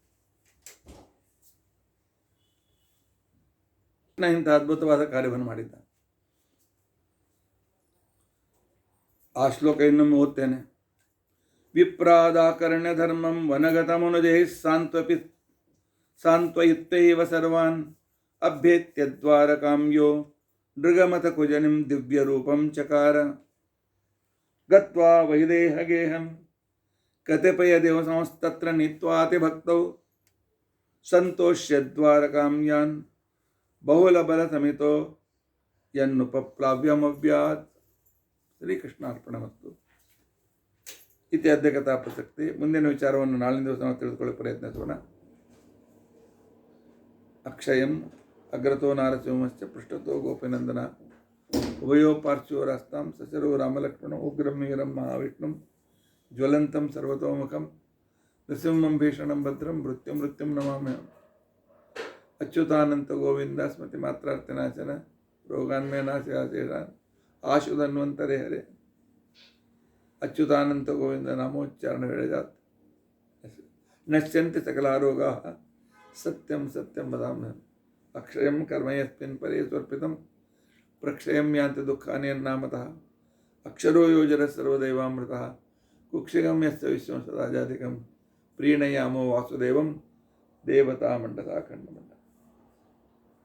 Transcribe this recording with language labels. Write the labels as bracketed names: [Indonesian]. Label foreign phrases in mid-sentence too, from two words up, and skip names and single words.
[Kannada] ಇಂಥ ಅದ್ಭುತವಾದ ಕಾರ್ಯವನ್ನು ಮಾಡಿದ್ದ. ಆ ಶ್ಲೋಕ ಇನ್ನೊಮ್ಮೆ ಓದ್ತೇನೆ. [Sanskrit] ವಿಪ್ರಾದಾಕರ್ಣ್ಯ ಧರ್ಮಂ ವನಗತಮನುಜೈ ಸಾಂತ್ವಯಿತ್ವೈವ ಸರ್ವಾನ್ ಅಭ್ಯೇತ್ಯ ದ್ವಾರಕಾಂಯೋ ನೃಗಮತ ಕುಜನಿಂ ದಿವ್ಯ ರೂಪಂ ಚಕಾರ ಗತ್ವಾ ವೈದೇಹಗೇಹಂ ಕತಿಪಯ ದಿವಸಂಸ್ತತ್ರ ನೀತ್ವಾತಿ ಭಕ್ತೌ ಸಂತೋಷ್ಯ ದ್ವಾರಕಾಂ ಯಾನ್ ಬಹುಲಬಲ ಸಮಿತೋ ಯನ್ನುಪಪ್ಲಾವ್ಯಮವ್ಯಾತ್. ಶ್ರೀಕೃಷ್ಣಾರ್ಪಣಮಸ್ತು. ಇತ್ಯಾದ್ಯ ಕಥಾ ಪ್ರಸಕ್ತಿ. [Kannada] ಮುಂದಿನ ವಿಚಾರವನ್ನು ನಾಳಿನ ದಿವಸ ನಾವು ತಿಳಿದುಕೊಳ್ಳಲು ಪ್ರಯತ್ನಿಸೋಣ. [Sanskrit] ಅಕ್ಷಯಂ ಅಗ್ರತೋ ನಾರಸಿಂಹಶ್ಚ ಪೃಷ್ಠತೋ ಗೋಪಿನಂದನ ಉಭಯೋ ಪಾರ್ಶ್ವರಾಸ್ತಾಂ ಸಚರೋ ರಾಮಲಕ್ಷ್ಮಣ ಉಗ್ರಂ ವೀರಂ ಮಹಾವಿಷ್ಣುಂ ಜ್ವಲಂತಂ ಸರ್ವತೋಮುಖಂ ನೃಸಿಂಹಂ ಭೀಷಣಂ ಭದ್ರಂ ಮೃತ್ಯುಂ ನಮಾಮ್ಯಹಂ. ಅಚ್ಯುತಾನಂತ ಗೋವಿಂದ ಸ್ಮೃತಿ ಮಾತ್ರಾರ್ಥನಾಶನ ರೋಗಾನ್ಮೇ ನಾಶಾಶೇಷಾನ್ ಆಶುಧನ್ವಂತರೇ ಹರೆ. ಅಚ್ಯುತಾನಂತ ಗೋವಿಂದ ನಾಮೋಚ್ಚಾರಣ ವೇಳೆಜಾತ್ ನಶ್ಯಂತಿ ಸಕಲಾರೋಗಾಃ ಸತ್ಯಂ ಸತ್ಯಂ ವದಾಮ್ಯಹಂ. ಅಕ್ಷಯಂ ಕರ್ಮ ಯಸ್ಮಿನ್ ಪರೇ ಸ್ವರ್ಪಿತಂ ಪ್ರಕ್ಷಯಂ ಯಾಂತಿ ದುಃಖಾನಿ ಯನ್ನಾಮತಃ. ಅಕ್ಷರೋ ಯೋಜರ ಸರ್ವದೈವಾಮೃತಃ ಕುಕ್ಷಿಗಂ ಯಸ್ಯ ವಿಶ್ವಂ ಸದಾಜಾತಿಕಂ ಪ್ರೀಣಯಾಮೋ ವಾಸುದೇವಂ ದೇವತಾ ಮಂಡಲಾಖಂಡಮಂಡ.